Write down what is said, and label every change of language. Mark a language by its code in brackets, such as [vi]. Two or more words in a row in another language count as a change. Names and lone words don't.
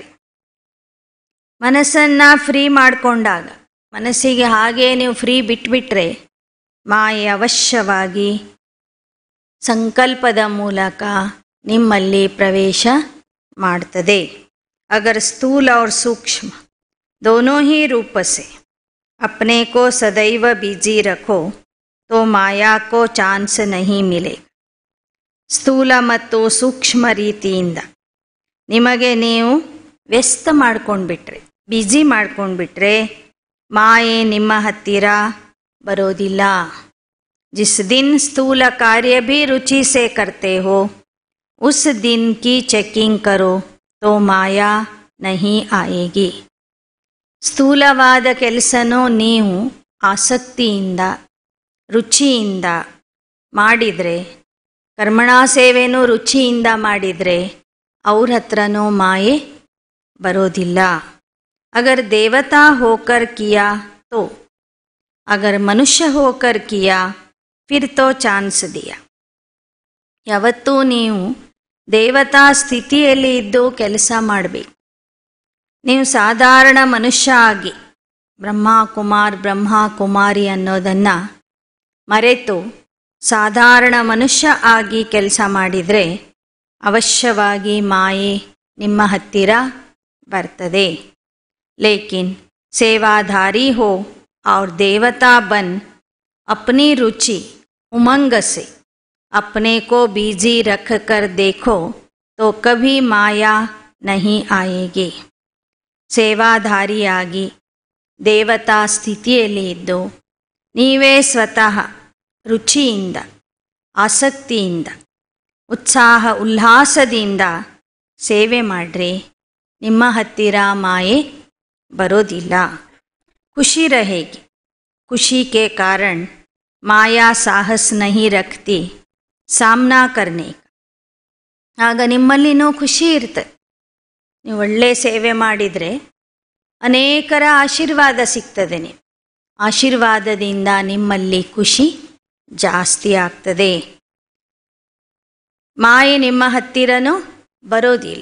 [kn] ಮನಸ್ಸನ್ನು ಫ್ರೀ ಮಾಡಿಕೊಂಡಾಗ, ಮನಸ್ಸಿಗೆ ಹಾಗೇ ನೀವು ಫ್ರೀ ಬಿಟ್ಬಿಟ್ರೆ ಮಾಯೆ ಅವಶ್ಯವಾಗಿ ಸಂಕಲ್ಪದ ಮೂಲಕ ನಿಮ್ಮಲ್ಲಿ ಪ್ರವೇಶ ಮಾಡ್ತದೆ. [hi] ಅಗರ್ ಸ್ಥೂಲ और सूक्ष्म दोनों ही रूप से अपने को सदैव बिजी रखो तो माया को चांस नहीं मिलेगा. [kn] ಸ್ಥೂಲ ಮತ್ತು ಸೂಕ್ಷ್ಮ ರೀತಿಯಿಂದ ನಿಮಗೆ ನೀವು ವ್ಯಸ್ತ ಮಾಡ್ಕೊಂಡ್ಬಿಟ್ರೆ, ಬ್ಯುಸಿ ಮಾಡ್ಕೊಂಡ್ಬಿಟ್ರೆ ಮಾಯೆ ನಿಮ್ಮ ಹತ್ತಿರ ಬರೋದಿಲ್ಲ. [hi] जिस दिन स्थूल कार्य भी रुचि से करते हो उस दिन की चेकिंग करो तो माया नहीं आएगी. [kn] ಸ್ಥೂಲವಾದ ಕೆಲಸನೂ ನೀವು ಆಸಕ್ತಿಯಿಂದ ರುಚಿಯಿಂದ ಮಾಡಿದರೆ, ಕರ್ಮಣಾ ಸೇವೆನೂ ರುಚಿಯಿಂದ ಮಾಡಿದರೆ ಅವ್ರ ಹತ್ರನೂ ಮಾಯೆ ಬರೋದಿಲ್ಲ. [hi] अगर देवता होकर किया तो अगर मनुष्य होकर किया फिर तो ಚಾನ್ಸ್ दिया. [kn] ಯಾವತ್ತೂ ನೀವು ದೇವತಾ ಸ್ಥಿತಿಯಲ್ಲಿ ಇದ್ದು ಕೆಲಸ ಮಾಡಬೇಕು. ನೀವು ಸಾಧಾರಣ ಮನುಷ್ಯ ಆಗಿ ಬ್ರಹ್ಮ ಕುಮಾರಿ ಅನ್ನೋದನ್ನು ಮರೆತು ಸಾಧಾರಣ ಮನುಷ್ಯ ಆಗಿ ಕೆಲಸ ಮಾಡಿದರೆ ಅವಶ್ಯವಾಗಿ ಮಾಯೆ ನಿಮ್ಮ ಹತ್ತಿರ ಬರ್ತದೆ. [hi] ಲೇಕಿನ್ सेवाधारी हो और देवता बन अपनी रुचि उमंग से अपने को बिजी रख कर देखो तो कभी माया नहीं आएगी. [kn] ಸೇವಾಧಾರಿಯಾಗಿ ದೇವತಾ ಸ್ಥಿತಿಯಲ್ಲಿ ಇದ್ದು ನೀವೇ ಸ್ವತಃ ರುಚಿಯಿಂದ ಆಸಕ್ತಿಯಿಂದ ಉತ್ಸಾಹ ಉಲ್ಲಾಸದಿಂದ ಸೇವೆ ಮಾಡ್ರಿ. ನಿಮ್ಮ ಹತ್ತಿರ ಮಾಯೆ बरोदिಲ್ಲ. [hi] खुशी रहेगी. खुशी के कारण माया साहस नहीं रखती सामना करने का. [kn] ಆಗ ನಿಮ್ಮಲ್ಲಿನೂ ಖುಷಿ ಇರ್ತದೆ. ನೀವು ಒಳ್ಳೆ ಸೇವೆ ಮಾಡಿದರೆ ಅನೇಕರ ಆಶೀರ್ವಾದ ಸಿಗ್ತದೆ. ನೀವು ಆಶೀರ್ವಾದದಿಂದ ನಿಮ್ಮಲ್ಲಿ ಖುಷಿ ಜಾಸ್ತಿ ಆಗ್ತದೆ. ಮಾಯೆ ನಿಮ್ಮ ಹತ್ತಿರನೂ ಬರೋದಿಲ್ಲ.